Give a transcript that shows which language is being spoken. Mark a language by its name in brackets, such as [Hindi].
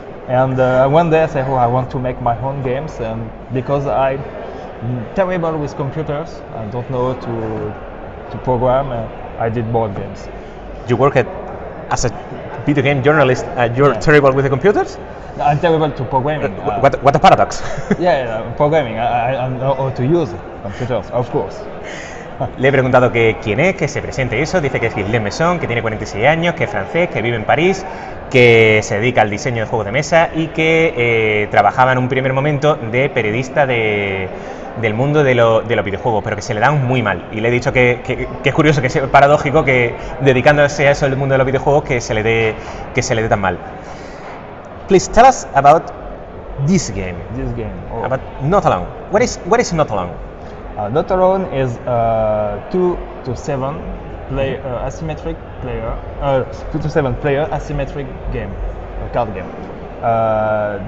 [English] And one day I said, I want to make my own games, and because I'm terrible with computers, I don't know to program, I did board games. You work as a video game journalist, you're terrible with the computers? I'm terrible to programming. What a paradox. Programming. I know how to use computers, of course. [Spanish] Le he preguntado que quién es, que se presente y eso. Dice que es Ghislain Masson, que tiene 46 años, que es francés, que vive en París, que se dedica al diseño de juegos de mesa y que trabajaba en un primer momento de periodista del mundo de los videojuegos, pero que se le dan muy mal. Y le he dicho que es curioso, que es paradójico que dedicándose a eso del mundo de los videojuegos que se le dé tan mal. [English] Please tell us about this game. About Not Alone. What is Not Alone? Not Alone is 2 to 7 player asymmetric player 2 to 7 player asymmetric game, a card game.